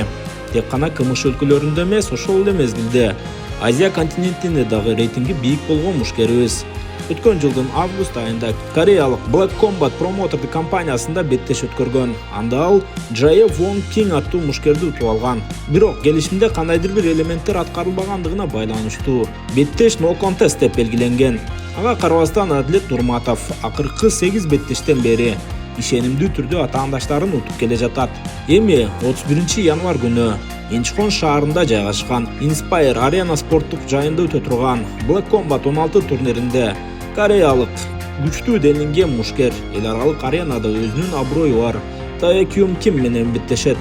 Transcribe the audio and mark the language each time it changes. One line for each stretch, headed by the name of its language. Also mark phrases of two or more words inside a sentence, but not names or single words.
Kyrgyz: Тек гана КМШ өлкөлөрүндө эмес, ошол эле мезгилде Азия континентинде дагы рейтинги бийик болгон мушкерибиз. Өткөн жылдын август айында кореялык Black Combat промотордук компаниясында беттеш өткөргөн. Анда ал Jae Won Kim аттуу мушкерди утуп алган. Бирок келишимде кандайдыр бир элементтер аткарылбагандыгына байланыштуу беттеш
English: no contest
Kyrgyz: деп белгиленген. Ага карабастан Адилет Нурматов акыркы 8 беттештен бери ишенимдүү түрдө атаандаштарын утуп келе жатат. Эми 31 январ күнү Инчхон шаарында жайгашкан Inspire Arena спорттук жайында өтө турган Black Combat 16 турниринде кореялык күчтүү делинген мушкер эл аралык аренада өзүнүн аброю бар Tae Kyung Kim менен беттешет.